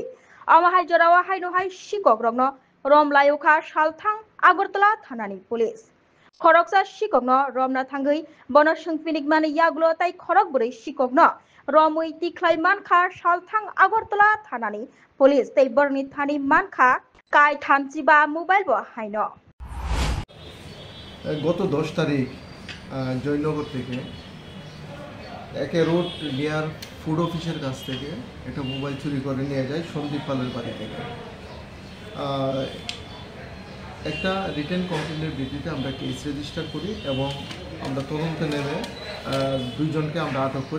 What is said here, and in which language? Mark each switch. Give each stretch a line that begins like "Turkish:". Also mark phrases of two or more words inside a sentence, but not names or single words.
Kok Borok: Amahai jorawa haino hai sikok rokno romlayuka salthang Agartala thanani police. Khoroksa sikokno romna thangui bono sungpinik mani yagulo tai khorok buri sikokno romui tiklai mankha salthang Agartala thanani police tei borni thani mankha kai thamchiba mobile bo haino.
Bangla: গত 10 তারিখ জয়নগর থেকে একে রোড
English: near food office
Bangla: কাছ থেকে একটা মোবাইল চুরি করে নিয়ে যায় সন্দীপ পালের বাড়ি থেকে। একটা
English: written complaint
Bangla: ভিত্তিতে আমরা
English: case register
Bangla: করি এবং আমরা তদন্তে নেমে দুইজনকে আমরা আটক করি।